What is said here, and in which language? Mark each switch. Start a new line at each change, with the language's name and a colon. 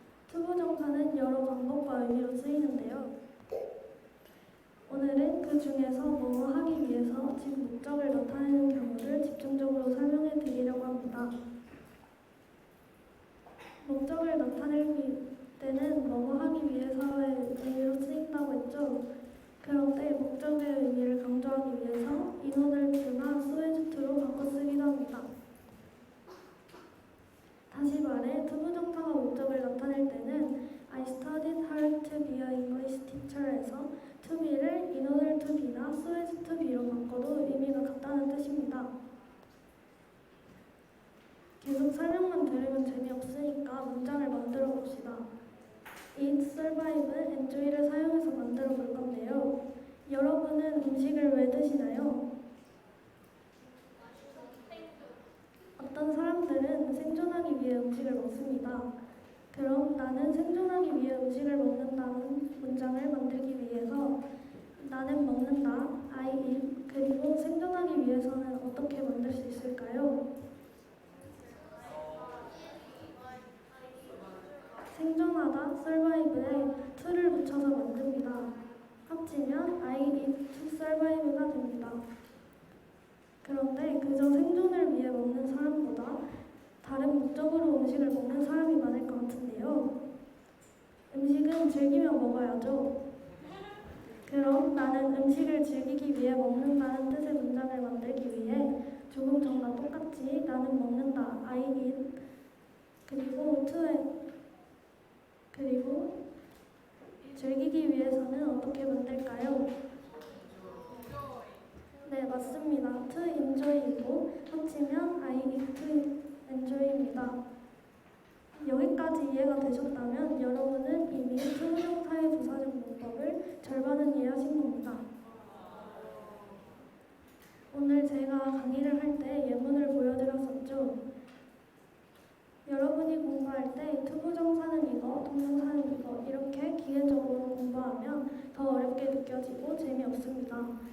Korean: 투부정사는 여러 방법과 의미로 쓰이는데요. 오늘은 그 중에서 뭐뭐 하기 위해서, 즉 목적을 나타내는 경우를 집중적으로 설명해 드리려고 합니다. 목적을 나타낼 때는 뭐뭐 하기 위해서의 의미로 쓰인다고 했죠. 그런데 목적의 의미를 강조하기 위해서 인오늘 to나 소에즈 to로 바꿔 쓰기도 합니다. 다시 말해 투부정사가 목적을 나타낼 때는
English: I studied hard to be a English teacher
Korean: 에서 to be를 in order to be나 so as to be로 바꿔도 의미가 같다는 뜻입니다. 계속 설명만 들으면 재미없으니까 문장을 만들어 봅시다. eat, survive, enjoy를 사용해서 만들어 볼 건데요. 여러분은 음식을 왜 드시나요? 어떤 사람들은 생존하기 위해 음식을 먹습니다. 그럼 나는 생존하기 위해 음식을 먹는다는 문장을 만들기 위해서 나는 먹는다, I eat, 그리고 생존하기 위해서는 어떻게 만들 수 있을까요? 생존하다, survive에 to를 붙여서 만듭니다. 합치면
English: I eat to survive
Korean: 가 됩니다. 그런데 그저 생존을 위해 먹는 사람보다 다른 목적으로 음식을 먹는 사람이 많을 것 같은데요. 음식은 즐기며 먹어야죠. 그럼 나는 음식을 즐기기 위해 먹는다는 뜻의 문장을 만들기 위해 조금 전과 똑같이 나는 먹는다, I eat, 그리고 그리고 즐기기 위해서는 어떻게 만들까요? 네, 맞습니다. to enjoy이고 합치면
English: I eat to enjoy
Korean: 입니다. 여기까지 이해가 되셨다면 여러분은 이미 투부정사의 부사적 문법을 절반은 이해하신 겁니다. 오늘 제가 강의를 할 때 예문을 보여드렸었죠. 여러분이 공부할 때 투부정사는 이거, 동명사는 이거 이렇게 기계적으로 공부하면 더 어렵게 느껴지고 재미없습니다.